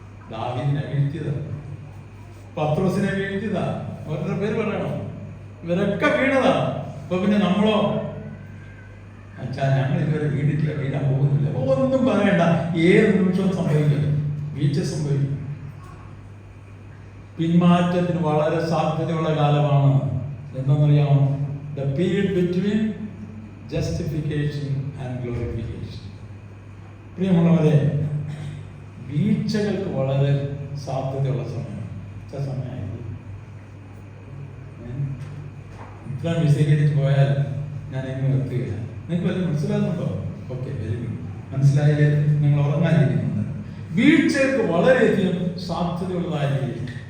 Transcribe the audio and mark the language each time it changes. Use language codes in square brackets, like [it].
[ml] ദാവീദിനെ വീഴ്ത്തിയതാ, പത്രോസിനെ വീഴ്ത്തിയതാ, അവരുടെ പേര് പറയണം. ഇവരൊക്കെ വീണതാ. അപ്പൊ പിന്നെ നമ്മളോ അച്ഛാ ഞങ്ങൾ ഇതുവരെ വീണിട്ടില്ല, വീഴാൻ പോകുന്നില്ല, ഒന്നും പറയണ്ട. ഏത് നിമിഷവും സംഭവിക്കും, വീഴ്ച സംഭവിക്കും. പിന്മാറ്റത്തിന് വളരെ സാധ്യതയുള്ള കാലമാണ്. എന്തെന്നറിയാമോ? [en] The period between justification and glorification. [ml] പ്രിയമുള്ളവരെ, വീഴ്ചകൾക്ക് വളരെ സാധ്യതയുള്ള സമയമാണ്. ഇത്രയും വിശദീകരിച്ച് പോയാൽ ഞാൻ എങ്ങനെ നിർത്തുകയില്ല. നിങ്ങൾക്ക് വല്ല മനസ്സിലാകുന്നുണ്ടോ? Okay, very good. മനസ്സിലായാലേ നിങ്ങൾ ഉറങ്ങാതിരിക്കുന്നുണ്ട്. വീഴ്ചകൾക്ക് വളരെയധികം സാധ്യതയുള്ളതായിരിക്കും.